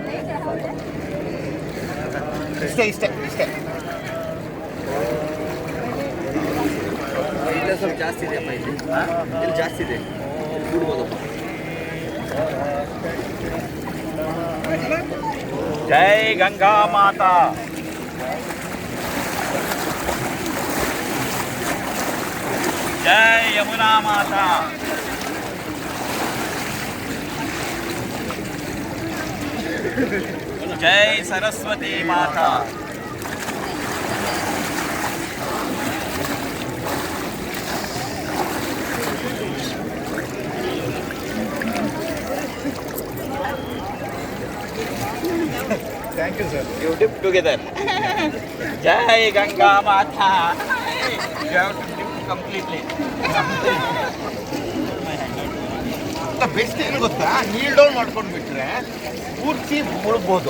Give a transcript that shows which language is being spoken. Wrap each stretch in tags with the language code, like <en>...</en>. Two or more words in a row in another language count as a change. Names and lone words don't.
<kn>ಇಷ್ಟೇ ಇಲ್ಲ, ಸ್ವಲ್ಪ ಜಾಸ್ತಿ ಇದೆ ಅಪ್ಪ, ಇಲ್ಲಿ ಜಾಸ್ತಿ ಇದೆ, ಕೂಡ್ಬೋದಪ್ಪ.</kn> <hi>जय गंगा माता. जय यमुना माता. जय सरस्वती माता.</hi> <en>Thank you, sir. You dip together.</en> <hi>जय गंगा माता.</hi> <en>You have to dip completely.</en> <kn>ಬೆಸ್ಟ್ ಏನು ಗೊತ್ತಾ,</kn> <en>kneel down</en> <kn>ಮಾಡ್ಕೊಂಡು ಬಿಟ್ರೆ ಪೂರ್ತಿ ಮುಳುಗ್ಬೋದು.</kn>